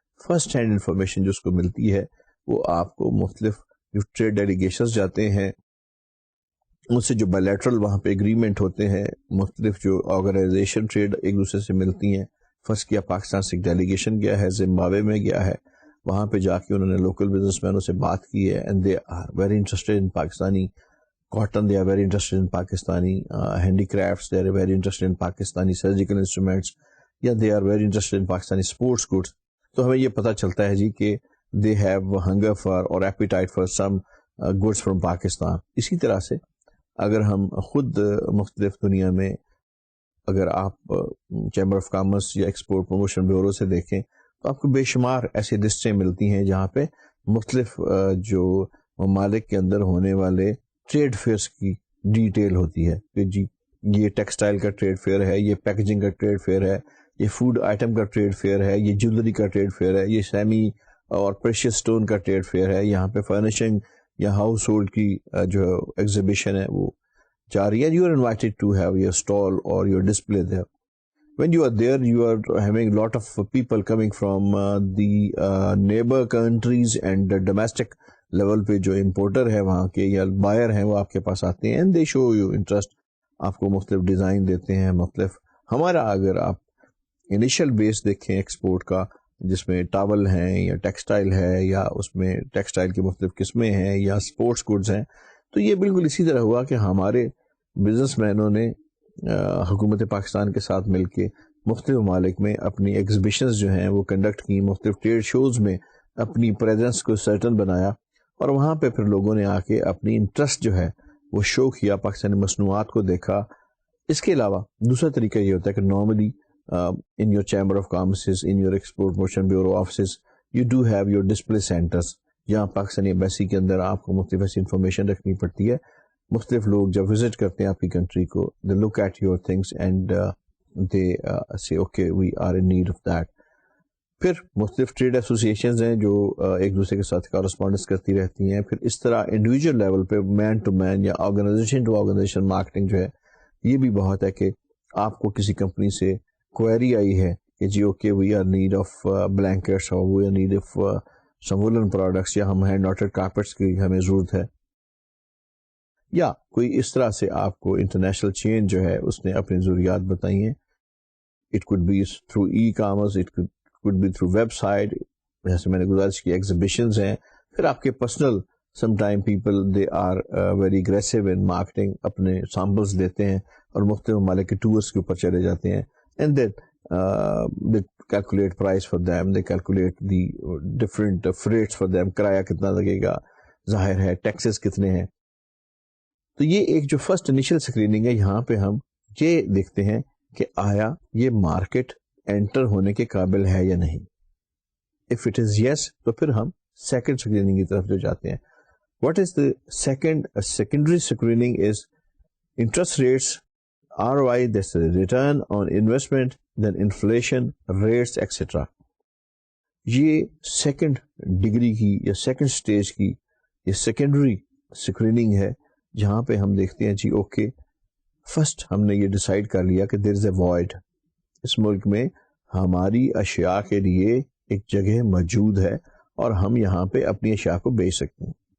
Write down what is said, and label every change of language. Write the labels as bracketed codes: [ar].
[ur] First hand information جو اس کو ملتی ہے وہ آپ کو مختلف جو ٹریڈ ڈیلیگیشنز جاتے ہیں ان سے جو بائلیٹرل وہاں پہ اگریمنٹ ہوتے ہیں, مختلف جو آرگنائزیشن ٹریڈ ایک دوسرے سے ملتی ہیں. فرض کیا پاکستان سے ایک ڈیلیگیشن گیا ہے, زمبابوے میں گیا ہے, وہاں پہ جا کے انہوں نے لوکل بزنس مینوں سے بات کی ہے [en] and they are very interested in Pakistani cotton, they are very interested in Pakistani handicrafts, they are very interested in Pakistani surgical instruments, [ur] یا [en] they are very interested in Pakistani sports goods. [ur] تو ہمیں یہ پتہ چلتا ہے جی کہ [en] they have hunger for or appetite for some goods from Pakistan. [ur] اسی طرح سے اگر ہم خود مختلف دنیا میں اگر آپ چیمبر آف کامرس یا ایکسپورٹ پروموشن بیورو سے دیکھیں تو آپ کو بے شمار ایسی لسٹیں ملتی ہیں جہاں پہ مختلف جو ممالک کے اندر ہونے والے ٹریڈ فیئرس کی ڈیٹیل ہوتی ہے کہ جی یہ ٹیکسٹائل کا ٹریڈ فیئر ہے, یہ پیکجنگ کا ٹریڈ فیئر ہے, یہ فوڈ آئٹم کا ٹریڈ فیئر ہے, یہ جیولری کا ٹریڈ فیئر ہے, یہ سیمی اور پریشیس اسٹون کا ٹریڈ فیئر ہے, یہاں پہ فرنیشنگ یا ہاؤس ہولڈ کی جو ایگزیبیشن ہے وہ جاری ہے. [en] You are invited to have your stall اور your display there. When you are there, you are having a lot of people coming from the neighbor countries and the domestic level [ur] پہ جو importer ہے وہاں کے یا buyer ہیں وہ آپ کے پاس آتے ہیں, [en] and they show you interest, [ur] آپ کو مختلف ڈیزائن دیتے ہیں مختلف. ہمارا اگر آپ انیشل بیس دیکھیں ایکسپورٹ کا جس میں ٹاول ہیں یا ٹیکسٹائل ہے یا اس میں ٹیکسٹائل کی مختلف قسمیں ہیں یا اسپورٹس گڈز ہیں, تو یہ بالکل اسی طرح ہوا کہ ہمارے بزنس مینوں نے حکومت پاکستان کے ساتھ مل کے مختلف ممالک میں اپنی ایگزیبیشنز جو ہیں وہ کنڈکٹ کی, مختلف ٹریڈ شوز میں اپنی پریزنس کو سرٹن بنایا اور وہاں پہ پھر لوگوں نے آ کے اپنی انٹرسٹ جو ہے وہ شو کیا, پاکستانی مصنوعات کو دیکھا. اس کے علاوہ دوسرا طریقہ یہ ہوتا ہے کہ [en] normally in your chamber of commerce, in your export promotion bureau offices, you do have your display centers, [ur] جہاں پاکستانی ایمبیسی کے اندر آپ کو مختلف ایسی انفارمیشن رکھنی پڑتی ہے. مختلف لوگ جب وزٹ کرتے ہیں آپ کی کنٹری کو, [en] they look at your things and they say okay we are in need of that. [ur] پھر مختلف ٹریڈ ایسوسیشنز ہیں جو ایک دوسرے کے ساتھ کارسپونڈنس کرتی رہتی ہیں. پھر اس طرح انڈیویجول لیول پہ مین ٹو مین یا آرگنائزیشن ٹو آرگنائزیشن مارکیٹنگ جو ہے یہ بھی بہت ہے کہ آپ کو کسی کمپنی سے کوئری آئی ہے کہ جی [en] okay we are need of blankets اور we are need of some woollen products [ur] یا ہم ہینڈ ناٹڈ کارپیٹس کی ہمیں ضرورت ہے, یا کوئی اس طرح سے آپ کو انٹرنیشنل چین جو ہے اس نے اپنی ضروریات بتائی ہیں. [en] it could be through e commerce, it could be through website, [ur] جیسے میں نے گزارش کی ایگزیبیشنز ہیں. پھر آپ کے personal [en] some time people they are very aggressive in marketing, [ur] اپنے سیمپلز لیتے ہیں اور مختلف ممالک کے ٹورس کے اوپر چلے جاتے ہیں. [en] And then they calculate price for them, they calculate the different freights for them, [ur] کرایہ کتنا لگے گا, ظاہر ہے ٹیکسز کتنے ہیں. تو یہ ایک جو فرسٹ انیشل اسکریننگ ہے, یہاں پہ ہم یہ دیکھتے ہیں کہ آیا یہ مارکیٹ انٹر ہونے کے قابل ہے یا نہیں. [en] if it is yes [ur] تو پھر ہم سیکنڈ اسکریننگ کی طرف جو جاتے ہیں. [en] What is the secondary screening is interest rates, ROI, that's the return on investment, then inflation rates, etc. [ur] یہ سیکنڈ ڈگری کی یا سیکنڈ سٹیج کی یہ سیکنڈری اسکریننگ ہے جہاں پہ ہم دیکھتے ہیں جی اوکے فرسٹ ہم نے یہ ڈیسائیڈ کر لیا کہ [en] there is a void, [ur] اس ملک میں ہماری اشیاء کے لیے ایک جگہ موجود ہے اور ہم یہاں پہ اپنی اشیاء کو بیچ سکتے ہیں.